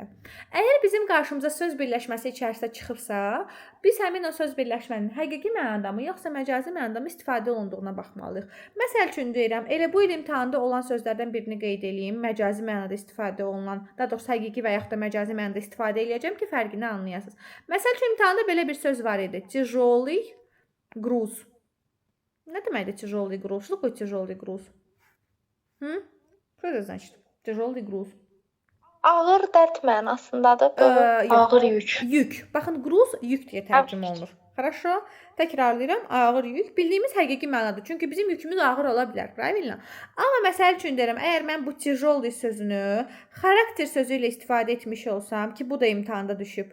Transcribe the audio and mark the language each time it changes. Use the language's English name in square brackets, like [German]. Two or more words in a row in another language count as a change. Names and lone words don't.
[Azerbaijani] Əgər bizim qarşımıza söz birləşməsi içərisində çıxıbsa, biz həmin o söz birləşmənin həqiqi mənada mı, yoxsa məcazi mənada mı istifadə olunduğuna baxmalıyıq. Məsəl üçün deyirəm, elə bu il imtahanda olan sözlərdən birini qeyd edeyim, məcazi mənada istifadə olunan, daha doğrusu həqiqi və yaxud da məcazi mənada istifadə eləyəcəm ki, fərqini anlayasınız. Məsəl üçün, imtahanda belə bir söz var idi. [Russian] Тяжелый груз. [Azerbaijani] Nə deməkdir [Russian] тяжелый груз? Что такое тяжелый груз? Что это значит? Тяжелый груз. [Azerbaijani] Ağır dərd mənasındadır. Ağır yük. Yük. Baxın, груз yük deyə tərcümə olunur. Хорошо. Təkrarlayıram. Ağır yük. Bildiyimiz həqiqi mənadır. Çünki bizim yükümüz ağır ola bilər. [Russian] Правильно? [Azerbaijani] Amma məsəl üçün deyirəm, əgər mən bu тяжелый sözünü xarakter sözü ilə istifadə etmiş olsam ki, bu da imtahanda düşüb.